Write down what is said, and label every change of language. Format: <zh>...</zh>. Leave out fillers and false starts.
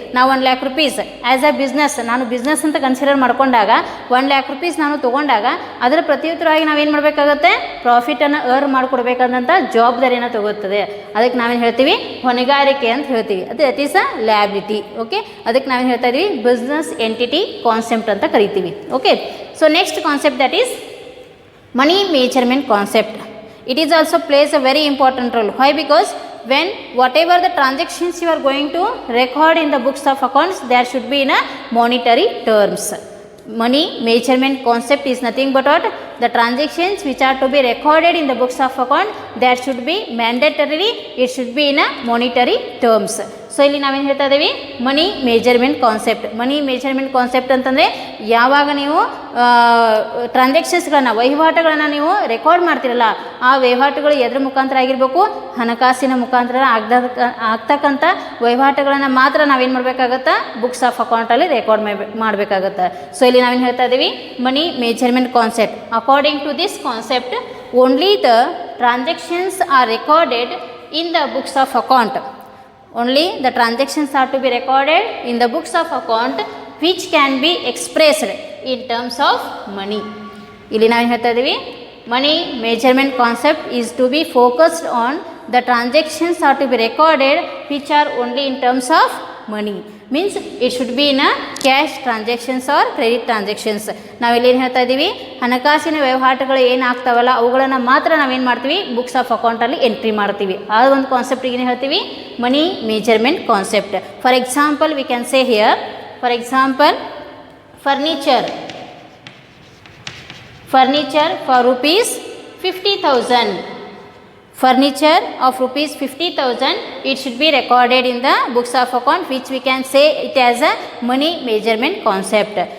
<kn>ನಾವು 1 lakh rupees as a business, ನಾನು business ಅಂತ ಕನ್ಸಿಡರ್ ಮಾಡ್ಕೊಂಡಾಗ 1 lakh rupees ನಾನು ತೊಗೊಂಡಾಗ ಅದರ ಪ್ರತ್ಯುತ್ತರವಾಗಿ ನಾವೇನು ಮಾಡಬೇಕಾಗುತ್ತೆ, ಪ್ರಾಫಿಟನ್ನು ಅರ್ನ್ ಮಾಡಿಕೊಡ್ಬೇಕಾದಂಥ ಜವಾಬ್ದಾರಿಯನ್ನು ತಗೋತದೆ. ಅದಕ್ಕೆ ನಾವೇನು ಹೇಳ್ತೀವಿ, ಹೊಣೆಗಾರಿಕೆ ಅಂತ ಹೇಳ್ತೀವಿ. ಅದು</kn> <en>That is a liability.</en> <kn>Okay, ಅದಕ್ಕೆ ನಾವೇನು ಹೇಳ್ತಾ ಇದ್ದೀವಿ, ಬಿಸ್ನೆಸ್ ಎಂಟಿಟಿ ಕಾನ್ಸೆಪ್ಟ್ ಅಂತ ಕರಿತೀವಿ.</kn> <en>Okay, so next concept, that is money measurement concept. It is also plays a very important role. Why? Because when whatever the transactions you are going to record in the books of accounts, there should be in a monetary terms. Money measurement concept is nothing but what, the transactions which are to be recorded in the books of account, that should be mandatorily, it should be in a monetary terms.</en> <kn>So ಇಲ್ಲಿ ನಾವೇನು ಹೇಳ್ತಾ ಇದ್ದೀವಿ, ಮನಿ measurement concept. ಮನಿ measurement concept ಅಂತಂದರೆ, ಯಾವಾಗ ನೀವು ಟ್ರಾನ್ಸಾಕ್ಷನ್ಸ್ಗಳನ್ನು, ವಹಿವಾಟುಗಳನ್ನು ನೀವು record ಮಾಡ್ತಿರಲ್ಲ, ಆ ವಹಿವಾಟುಗಳು ಎದ್ರ ಮುಖಾಂತರ ಆಗಿರಬೇಕು, ಹಣಕಾಸಿನ ಮುಖಾಂತರ ಆಗ್ತಕ್ಕಂಥ ವಹಿವಾಟುಗಳನ್ನು ಮಾತ್ರ ನಾವೇನು ಮಾಡಬೇಕಾಗತ್ತೆ, ಬುಕ್ಸ್ ಆಫ್ ಅಕೌಂಟಲ್ಲಿ ರೆಕಾರ್ಡ್ ಮಾಡಬೇಕಾಗತ್ತೆ. ಸೊ ಇಲ್ಲಿ ನಾವೇನು ಹೇಳ್ತಾ ಇದ್ದೀವಿ,</kn> <en>Money measurement concept. According to this concept, only the transactions are recorded in the books of account. Only the transactions are to be recorded in the books of account which can be expressed in terms of money.</en> <kn>ಇಲ್ಲಿ ನಾವು ಹೇಳ್ತಾ ಇದ್ದೀವಿ,</kn> <en>money measurement concept is to be focused on the transactions are to be recorded which are only in terms of money. Means it should be in a cash transactions or credit transactions.</en> <kn>ನಾವಿಲ್ಲಿ ಏನು ಹೇಳ್ತಾ ಇದ್ದೀವಿ, ಹಣಕಾಸಿನ ವ್ಯವಹಾರಗಳು ಏನಾಗ್ತಾವಲ್ಲ ಅವುಗಳನ್ನು ಮಾತ್ರ ನಾವೇನು ಮಾಡ್ತೀವಿ, ಬುಕ್ಸ್ ಆಫ್ ಅಕೌಂಟಲ್ಲಿ ಎಂಟ್ರಿ ಮಾಡ್ತೀವಿ. ಆ ಒಂದು ಕಾನ್ಸೆಪ್ಟಿಗೆ ಏನು ಹೇಳ್ತೀವಿ, ಮನಿ measurement concept.</kn> <en>For example we can say here, for example furniture for rupees 50,000. Furniture of rupees 50,000, it should be recorded in the books of account, which we can say it as a money measurement concept.</en>